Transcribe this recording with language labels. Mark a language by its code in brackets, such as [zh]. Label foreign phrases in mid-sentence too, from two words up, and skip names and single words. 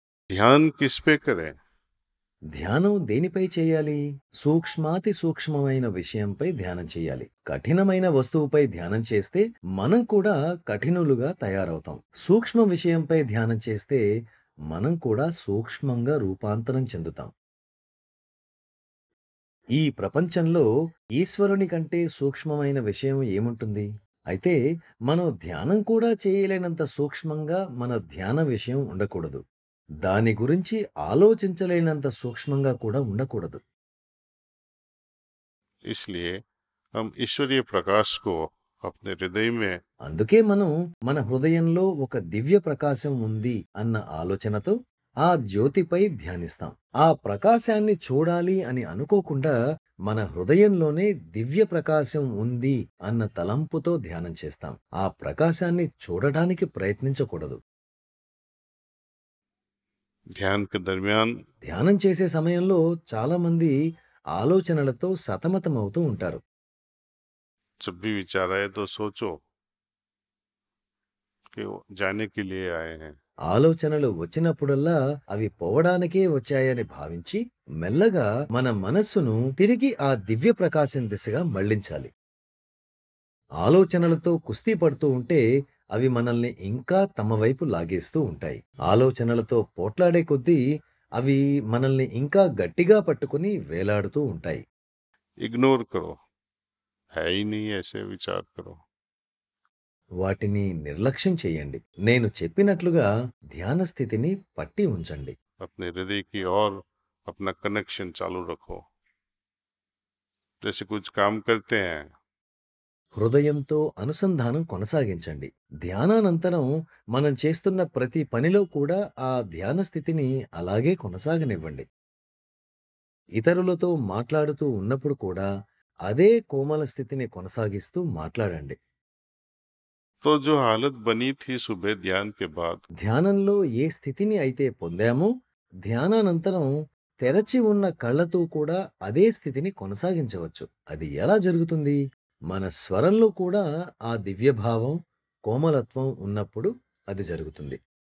[hi] ध्यान किस पे करें? [te] ధ్యానం దేనిపై చేయాలి? సూక్ష్మాతి సూక్ష్మమైన విషయంపై ధ్యానం చేయాలి. కఠినమైన వస్తువుపై ధ్యానం చేస్తే మనం కూడా కఠినులుగా తయారవుతాం. సూక్ష్మ విషయంపై ధ్యానం చేస్తే మనం కూడా సూక్ష్మంగా రూపాంతరం చెందుతాం. ఈ ప్రపంచంలో ఈశ్వరుని కంటే సూక్ష్మమైన విషయం ఏముంటుంది? అయితే మనం ధ్యానం కూడా చేయలేనంత సూక్ష్మంగా మన ధ్యాన విషయం ఉండకూడదు. దాని గురించి ఆలోచించలేనంత సూక్ష్మంగా కూడా ఉండకూడదు. [hi] इसलिए हम ईश्वरीय प्रकाश को अपने हृदय में [te] అందుకే మనం మన హృదయంలో ఒక దివ్య ప్రకాశం ఉంది అన్న ఆలోచనతో ఆ జ్యోతిపై ధ్యానిస్తాం. ఆ ప్రకాశాన్ని చూడాలి అని అనుకోకుండా మన హృదయంలోనే దివ్య ప్రకాశం ఉంది అన్న తలంపుతో ధ్యానం చేస్తాం. ఆ ప్రకాశాన్ని చూడడానికి ప్రయత్నించకూడదు. [hi] ध्यान के दरमियान [te] ధ్యానం చేసే సమయంలో చాలామంది ఆలోచనలతో సతమతమవుతూ ఉంటారు. [hi] जब भी विचार आए तो सोचो कि वो जाने के लिए आए हैं। [te] ఆలోచనలు వచ్చినప్పుడల్లా అవి పోవడానికే వచ్చాయని భావించి మెల్లగా మన మనస్సును తిరిగి ఆ దివ్య ప్రకాశం దిశగా మళ్లించాలి. ఆలోచనలతో కుస్తీ పడుతూ ఉంటే అవి మనల్ని ఇంకా తమ వైపు లాగేస్తూ ఉంటాయి. ఆలోచనలతో పోట్లాడే కొద్దీ అవి మనల్ని ఇంకా గట్టిగా పట్టుకుని వేలాడుతూ ఉంటాయి. [hi] इग्नोर करो, है ही नहीं ऐसे विचार करो। [te] వాటిని నిర్లక్ష్యం చేయండి. నేను చెప్పినట్లుగా ధ్యాన స్థితిని పట్టి ఉంచండి. [hi] अपने हृदय की और अपना कनेक्शन चालू रखो। जैसे कुछ काम करते हैं [te] హృదయంతో అనుసంధానం కొనసాగించండి. ధ్యానానంతరం మనం చేస్తున్న ప్రతి పనిలో కూడా ఆ ధ్యాన స్థితిని అలాగే కొనసాగనివ్వండి. ఇతరులతో మాట్లాడుతూ ఉన్నప్పుడు కూడా అదే కోమల స్థితిని కొనసాగిస్తూ మాట్లాడండి. [hi] तो जो हालत बनी थी सुबह ध्यान के बाद [te] ధ్యానంలో ఏ స్థితిని అయితే పొందామో ధ్యానానంతరం తెరచి ఉన్న కళ్ళతో కూడా అదే స్థితిని కొనసాగించవచ్చు. అది ఎలా జరుగుతుంది? మన స్వరంలో కూడా ఆ దివ్యభావం, కోమలత్వం ఉన్నప్పుడు అది జరుగుతుంది.